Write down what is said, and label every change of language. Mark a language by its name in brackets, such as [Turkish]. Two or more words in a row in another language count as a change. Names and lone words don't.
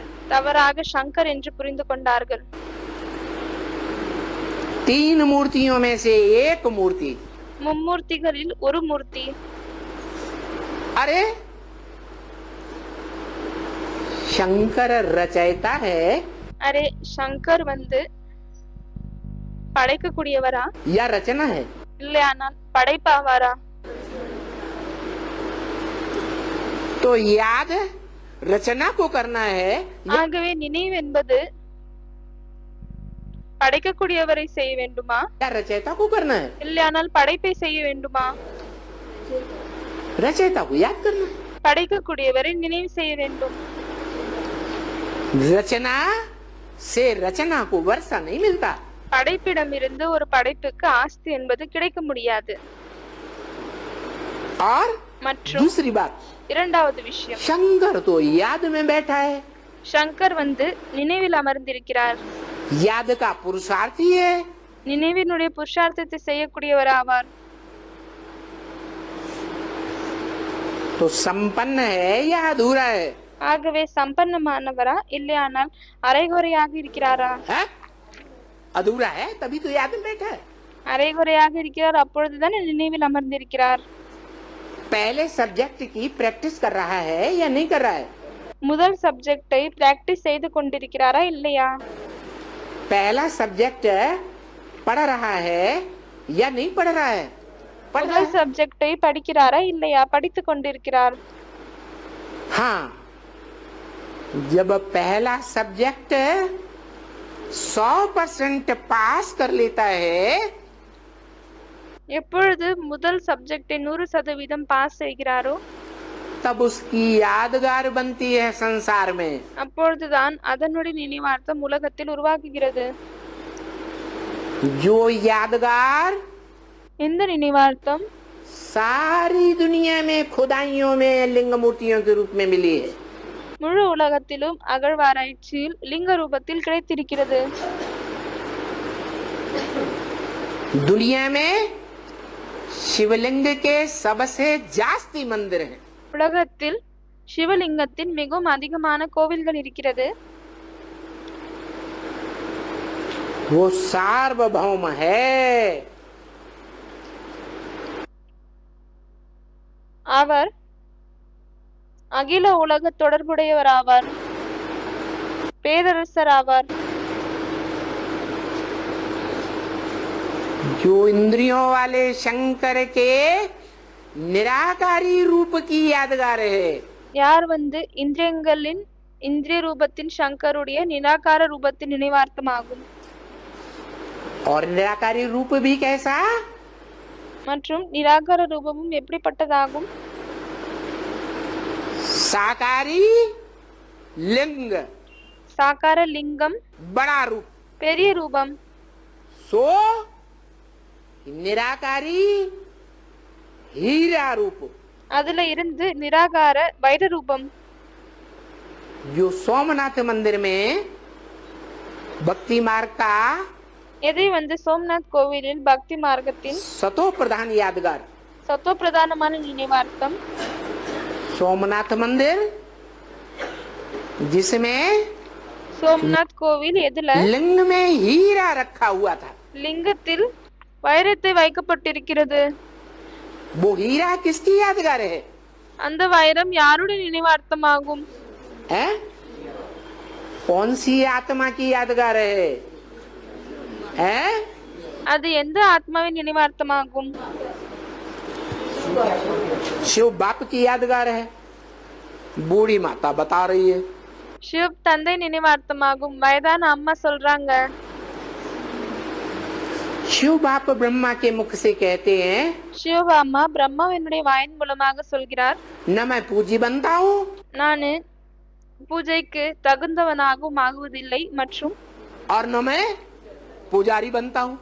[Tamil] தவறாக சங்கர் என்று புரிந்து கொண்டார்கள். [Hindi] तीन मूर्तियों में से एक मूर्ति, [Tamil] மும்மூர்த்திகளில் ஒரு மூர்த்தி. [Hindi] अरे शंकर रचयिता है [Tamil] அரே சங்கர் வந்து படைக்கக்கூடியவரா [Hindi] या रचना है? [Tamil] இல்லையானால் படைப்பாவாரா? [Hindi] तो याद रचना को करना है [Tamil] ஆகவே நினைவு என்பது படைக்கக்கூடியவரை செய்ய வேண்டுமா [Hindi] या रचयिता को करना है? [Tamil] இல்லையானால் படைப்பை செய்ய வேண்டுமா? [Hindi] रचयिता को याद करना है। [Tamil] படைக்கக்கூடியவரை நினைவு செய்ய வேண்டும். [Hindi] रचना से रचना को वर्षा नहीं मिलता। [Tamil] படைப்பிடமிருந்து ஒரு படைப்புக்கு ஆஸ்தி என்பது கிடைக்க முடியாது. [Hindi] और [Tamil] மற்றும் [Hindi] दूसरी बात, [Tamil] இரண்டாவது விஷயம், [Hindi] शंकर तो याद में बैठा है। [Tamil] சங்கர் வந்து நினைவில் அமர்ந்திருக்கிறார். [Hindi] याद का पुरुषार्थ ही है। [Tamil] நினைவினுடைய புருஷார்த்தத்தை செய்யக்கூடியவர் ஆவார். [Hindi] तो संपन्न है या अधूरा है? [Tamil] ஆகவே சம்பன்னமானவரா இல்லையானால் அரைகுறையாக இருக்கிறாரா? [Hindi] है? अधूरा है तभी तो याद में बैठा है। [Tamil] அரைகுறையாக இருக்கிறார், அப்பொழுதுதான் நினைவில் அமர்ந்திருக்கிறார். [Hindi] पहले सब्जेक्ट की प्रैक्टिस कर रहा है या नहीं कर रहा है? [Tamil] முதல் [English] subject practice [Tamil] செய்து கொண்டிருக்கிறாரா இல்லையா? [Hindi] पहला सब्जेक्ट पढ़ रहा है या नहीं पढ़ रहा है? पढ़ रहा [Tamil] முதல் [Hindi] है। [Tamil] சப்ஜெக்டை படிக்கிறாரா இல்லையா? படித்துக் கொண்டிருக்கிறார். [Hindi] हाँ, जब पहला सब्जेक्ट 100% पास कर लेता है [Tamil] எப்பொழுது முதல் சப்ஜெக்டை 100% பாஸ் செய்கிறாரோ [Hindi] तब उसकी यादगार बनती है संसार में। [Tamil] அப்பொழுதுதான் அதனுடைய நினைவார்த்தம் உலகத்தில் உருவாகுகிறது. [Hindi] जो यादगार [Tamil] எந்த நினைவார்த்தம் [Hindi] सारी दुनिया में खुदाइयों में लिंग मूर्तियों के रूप में मिली है। [Tamil] முழு உலகத்திலும் அகழ்வாராய்ச்சியில் லிங்க ரூபத்தில் கிடைத்திருக்கிறது. [Hindi] दुनिया में शिवलिंग के सबसे जास्ती मंदिर हैं। [Tamil] உலகத்தில் சிவலிங்கத்தின் மிகவும் அதிகமான கோவில்கள் இருக்கிறது. [Hindi] वो सार्वभौम है। [Tamil] அவர் அகில உலக தொடர்புடையவர் ஆவார், பேரரசர் ஆவார். [Hindi] जो इंद्रियों वाले शंकर के निराकारी रूप की यादगार है। [Tamil] யார் வந்து இந்திரியங்களின் இந்திரிய ரூபத்தின் சங்கருடைய நிராகார ரூபத்தின் நினைவார்த்தமாகும். [Hindi] और निराकारी रूप भी कैसा? [Tamil] மற்றும் நிராகார ரூபமும் எப்படிப்பட்டதாகும்? [Hindi] साकारी लिंग, [Tamil] சாகார லிங்கம், [Hindi] बड़ा रूप। [Tamil] பெரிய ரூபம். [Hindi] सो निराकारी हीरा रूप। [Tamil] அதுல இருந்து நிராகார வைர ரூபம். [Hindi] जो सोमनाथ मंदिर में भक्ति मार्ग का [Tamil] எதை வந்து சோம்நாத் கோவிலில் பக்தி மார்க்கத்தின் [Hindi] सतो प्रधान यादगार [Tamil] சத்தோ பிரதானமான நினைவார்த்தம். [Hindi] सोमनाथ मंदिर जिसमें [Tamil] சோம்நாத் கோவில் எதுல [Hindi] लिंग में हीरा रखा हुआ था। [Tamil] லிங்கத்தில் வைரத்தை வைக்கப்பட்டிருக்கிறது. [Hindi] वो हीरा किसकी यादगार है? [Tamil] அந்த வைரம் யாருடைய நினைவார்த்தமாகும்? [Hindi] हैं? कौन सी आत्मा की यादगार है? हैं? [Tamil] அது எந்த ஆத்மாவின் நினைவார்த்தமாகும்? [Hindi] शिव बाप की यादगार है। बूढ़ी माता बता रही है। [Tamil] சிவ் தந்தை நினைவார்த்தமாகும். வயதான அம்மா சொல்றாங்க. [Hindi] शिव बाप ब्रह्मा के मुख से कहते हैं, [Tamil] சிவ அம்மா பிரம்மாவினுடைய வாயின் மூலமாக சொல்கிறார், [Hindi] न मैं पूजी बनता हूँ [Tamil] நானு பூஜைக்கு தகுந்தவனாகவும் ஆகுவதில்லை மற்றும் [Hindi] और न मैं पुजारी बनता हूँ।